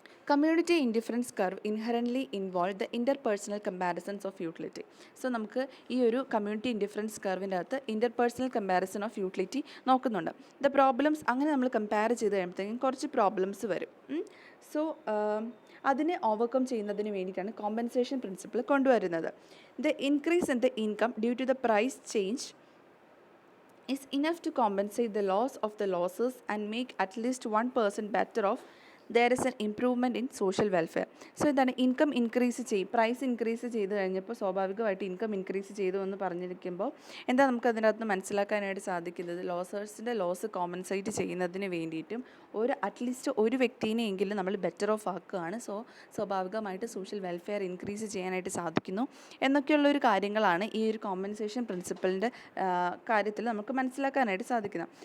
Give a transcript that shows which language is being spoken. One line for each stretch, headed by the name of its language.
English: Community indifference curve inherently involve the interpersonal comparisons of utility.
Malayalam: So നമുക്ക് ഈ ഒരു community indifference കർവിൻ്റെ അകത്ത് interpersonal comparison of utility നോക്കുന്നുണ്ട്. The problems അങ്ങനെ നമ്മൾ കമ്പയർ ചെയ്ത് കഴിയുമ്പോഴത്തേക്കും കുറച്ച് പ്രോബ്ലംസ് വരും. സോ അതിനെ ഓവർകം ചെയ്യുന്നതിന് വേണ്ടിയിട്ടാണ് കോമ്പൻസേഷൻ പ്രിൻസിപ്പിൾ കൊണ്ടുവരുന്നത്.
English: The increase in the income due to the price change is enough to compensate the loss of the losses and make at least one person better off. There is an improvement in social welfare.
Malayalam: So എന്താണ് income increase price increase ചെയ്ത് കഴിഞ്ഞപ്പോൾ സ്വാഭാവികമായിട്ട് income increase ചെയ്തു എന്ന് പറഞ്ഞിരിക്കുമ്പോൾ എന്താ നമുക്ക് അതിനകത്ത് മനസ്സിലാക്കാനായിട്ട് സാധിക്കുന്നത്, ലോസേഴ്സിൻ്റെ ലോസ് കോമ്പൻസേറ്റ് ചെയ്യുന്നതിന് വേണ്ടിയിട്ടും അറ്റ്ലീസ്റ്റ് ഒരു വ്യക്തിനെയെങ്കിലും നമ്മൾ ബെറ്റർ ഓഫ് ആക്കുകയാണ്. സോ സ്വാഭാവികമായിട്ട് സോഷ്യൽ വെൽഫെയർ ഇൻക്രീസ് ചെയ്യാനായിട്ട് സാധിക്കുന്നു എന്നൊക്കെയുള്ളൊരു കാര്യങ്ങളാണ് ഈ ഒരു കോമ്പൻസേഷൻ പ്രിൻസിപ്പിളിൻ്റെ കാര്യത്തിൽ നമുക്ക് മനസ്സിലാക്കാനായിട്ട് സാധിക്കുന്നത്.